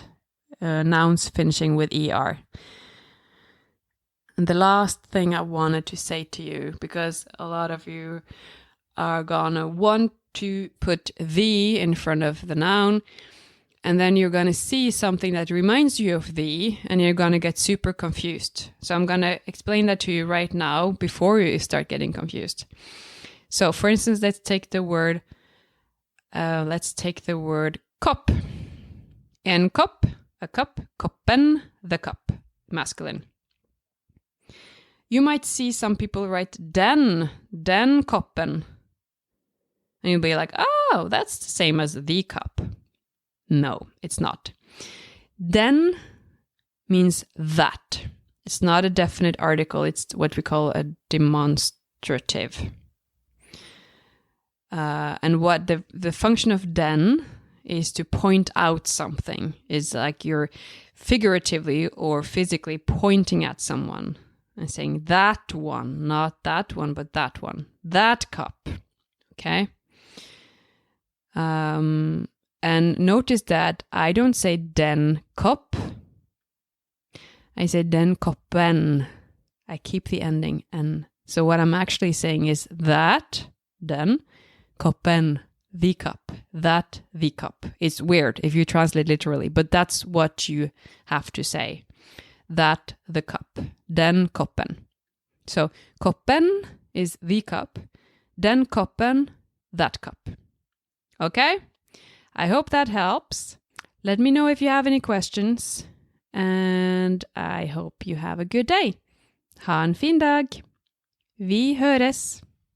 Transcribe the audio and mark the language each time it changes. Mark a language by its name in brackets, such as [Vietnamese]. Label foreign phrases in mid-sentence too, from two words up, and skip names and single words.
[English] Nouns finishing with er. And the last thing I wanted to say to you, because a lot of you are gonna want to put the in front of the noun, and then you're gonna see something that reminds you of the, and you're gonna get super confused. So I'm gonna explain that to you right now before you start getting confused. So, for instance, let's take the word kopp. [Norwegian] En kopp, [English] a cup, [Norwegian] koppen, [English] the cup, masculine. You might see some people write [Norwegian] den koppen. [English] And you'll be like, oh, that's the same as the cup. No, it's not. Den means that. It's not a definite article. It's what we call a demonstrative. And what the function of den is to point out something. It's like you're figuratively or physically pointing at someone and saying that one, not that one, but that one, that cup. Okay. And notice that I don't say [Norwegian] den kopp. [English] I say [Norwegian] den koppen. [English] I keep the ending n. So what I'm actually saying is that, [Norwegian] den, koppen, [English] the cup, that, the cup. It's weird if you translate literally, but that's what you have to say. That, the cup, [Norwegian] den koppen. [English] So koppen is the cup, [Norwegian] den koppen, [English] that cup. Okay? I hope that helps. Let me know if you have any questions, and I hope you have a good day. [Norwegian] Ha en fin dag. Vi høres.